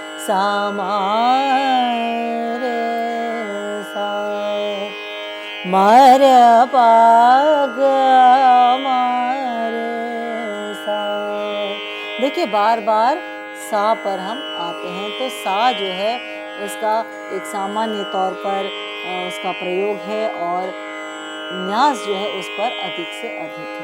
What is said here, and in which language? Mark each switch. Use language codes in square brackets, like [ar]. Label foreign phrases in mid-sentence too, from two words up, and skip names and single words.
[hi] सा मा रे सा, मा रे पा ग मा रे सा। देखिए बार बार सा पर हम आते हैं, तो सा जो है उसका एक सामान्य तौर पर उसका प्रयोग है और न्यास जो है उस पर अधिक से अधिक है।